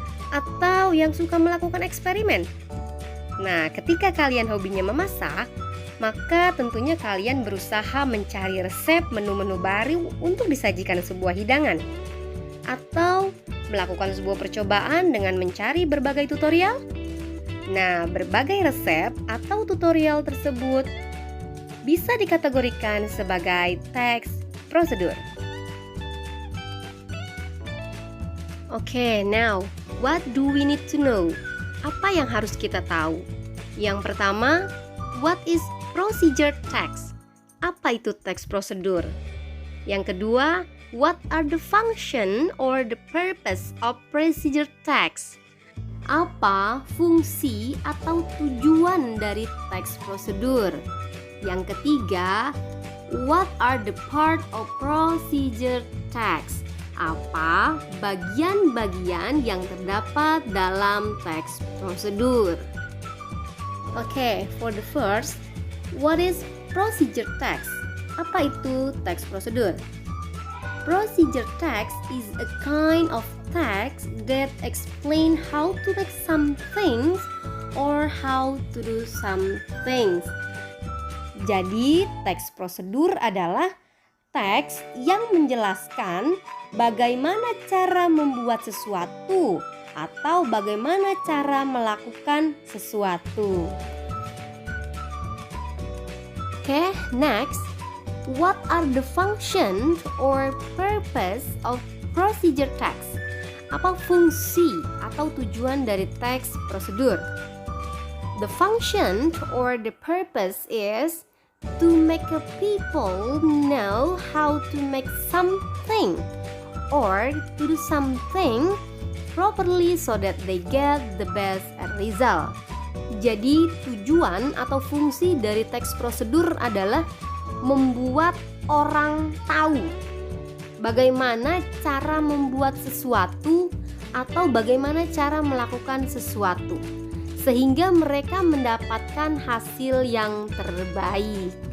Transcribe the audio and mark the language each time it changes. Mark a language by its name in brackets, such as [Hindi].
[Indonesian] Atau yang suka melakukan eksperimen? Nah, ketika kalian hobinya memasak, maka tentunya kalian berusaha mencari resep menu-menu baru untuk disajikan sebuah hidangan. Atau melakukan sebuah percobaan dengan mencari berbagai tutorial? Nah, berbagai resep atau tutorial tersebut bisa dikategorikan sebagai teks prosedur. [English] Okay, now what do we need to know? [Indonesian] Apa yang harus kita tahu? Yang pertama, [English] what is procedure text? [Indonesian] Apa itu teks prosedur? Yang kedua, [English] what are the function or the purpose of procedure text? [Indonesian] Apa fungsi atau tujuan dari teks prosedur? Yang ketiga, what are the part of procedure text? Apa bagian-bagian yang terdapat dalam teks prosedur? [English] Okay, for the first, what is procedure text? [Indonesian] Apa itu teks prosedur? [English] Procedure text is a kind of text that explain how to make some things or how to do some things. [Indonesian] Jadi, teks prosedur adalah teks yang menjelaskan bagaimana cara membuat sesuatu atau bagaimana cara melakukan sesuatu. [English] Okay, next, what are the functions or purpose of procedure text? [Indonesian] Apa fungsi atau tujuan dari teks prosedur? [English] The function or the purpose is to make a people know how to make something or to do something properly so that they get the best result. [Indonesian] Jadi tujuan atau fungsi dari teks prosedur adalah membuat orang tahu bagaimana cara membuat sesuatu atau bagaimana cara melakukan sesuatu, sehingga mereka mendapatkan hasil yang terbaik.